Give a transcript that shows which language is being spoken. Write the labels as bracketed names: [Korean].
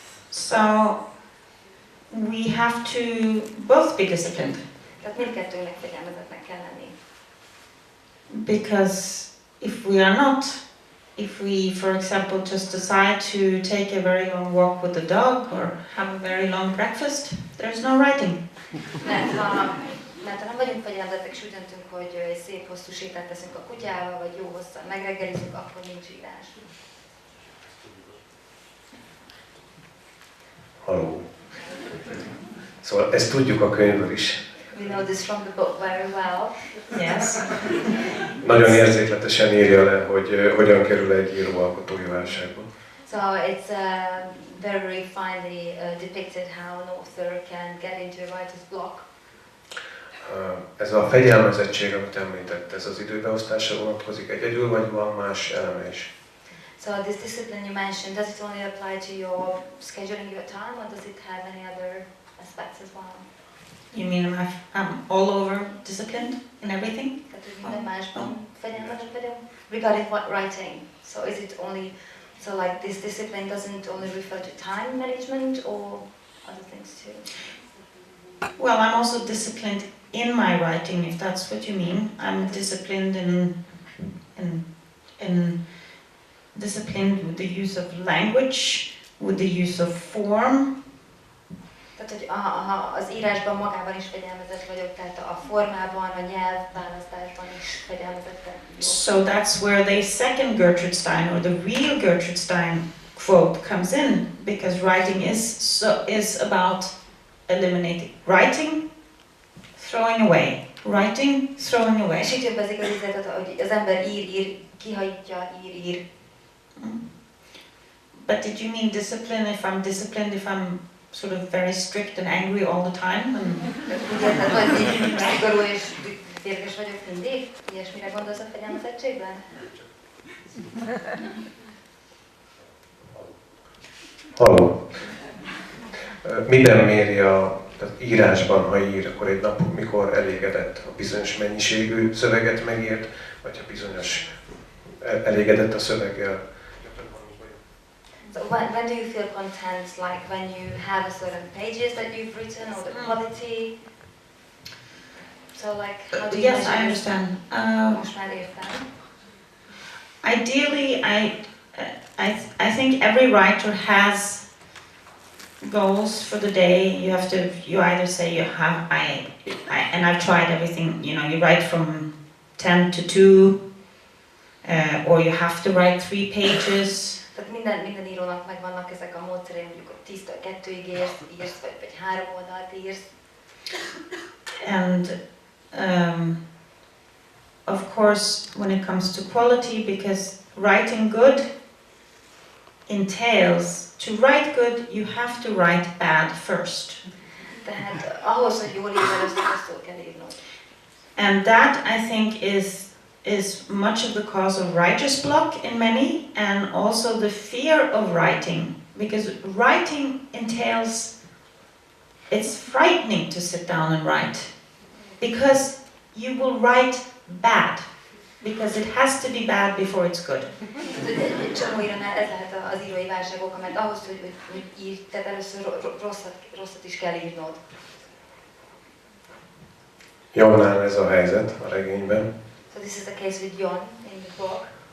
[English] So we have to both be disciplined. [Hungarian] Tehát mindkettőnek fegyelmezetnek kell lenni. [English] Because if we are not, if we, for example, just decide to take a very long walk with the dog or have a very long breakfast, there's no writing. [Hungarian] Mert ha nem vagyunk fegyelmezettek, és úgy döntünk, hogy egy szép hosszú sétát teszünk a kutyával, vagy jó hosszan megreggelizünk, akkor nincs írás. Halló. Szóval ezt tudjuk a könyvből is. [English] We know this from the book very well. Yes. [Hungarian] Nagyon érzékletesen írja le, hogy hogyan kerül egy író alkotói válságba. [English] So it's very finely depicted how an author can get into a writer's block. [Hungarian] Ez a fegyelmezettség, amit említett, ez az időbeosztásra vonatkozik egyedül, vagy van más eleme is? [English] So this discipline you mentioned, does it only apply to your scheduling your time, or does it have any other aspects as well? You mean I'm all over disciplined in everything? [Hungarian] Tehát, hogy minden másban fegyelmezett vagyok? [English] Regarding what writing, so is it only, so like this discipline doesn't only refer to time management or other things too? Well, I'm also disciplined in my writing, if that's what you mean. I'm disciplined in disciplined with the use of language, with the use of form. [Hungarian] Tehát, hogy az írásban magában is fegyelmezett vagyok, tehát a formában, a nyelvválasztásban is fegyelmezett vagyok. [English] So that's where the second Gertrude Stein, or the real Gertrude Stein quote comes in, because writing is about eliminating. Writing, throwing away. Writing, throwing away. [Hungarian] És így többezik az üzletet, hogy az ember ír, kihajtja, ír. [English] But did you mean discipline, if I'm disciplined, if I'm sort of very strict and angry all the time? [Hungarian] Tehát, hogy szigorú és térges vagyok mindig? Ilyesmire gondolsz a fegyelmezettségben? Halló. Miben méri tehát írásban, ha ír, akkor egy nap mikor elégedett, a bizonyos mennyiségű szöveget megírt, vagy ha bizonyos elégedett a szöveggel? [English] So when do you feel content, like when you have a certain pages that you've written or the quality? So like, how do you Yes, measure I this? understand. [Hungarian] Most már értem. [English] Ideally, I think every writer has goals for the day. You either say you have, and I've tried everything, you know, you write from 10 to 2, or you have to write 3 pages. [Hungarian] Tehát minden írónak megvannak ezek a módszerei, mondjuk 10-től 2-ig írsz, vagy 3 oldalt írsz. [English] And of course, when it comes to quality, because writing good entails, to write good, you have to write bad first. [Hungarian] Tehát ahhoz, hogy jól írj, először rosszul kell írnod. [English] And that, I think, is much of the cause of writer's block in many, and also the fear of writing, because writing entails, it's frightening to sit down and write, because you will write bad, because it has to be bad before it's good. [Hungarian] Egy csomó írónál ez lehet az írói válság oka, mert ahhoz, hogy írj, tehát először rosszat is kell írnod. Jonnál ez a helyzet a regényben. [English] So this is the case with Jon in the book.